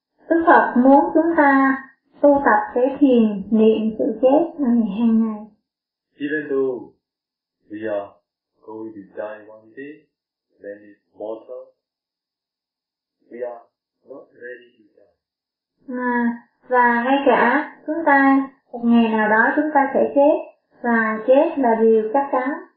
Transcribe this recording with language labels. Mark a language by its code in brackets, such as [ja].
[vi] Đức Phật muốn chúng ta tu tập cái thiền niệm sự chết hàng ngày. [en] Even though we are going to die one day, then it's mortal. We are not ready to die. [vi] Và ngay cả chúng ta một ngày nào đó chúng ta sẽ chết, và chết là điều chắc chắn.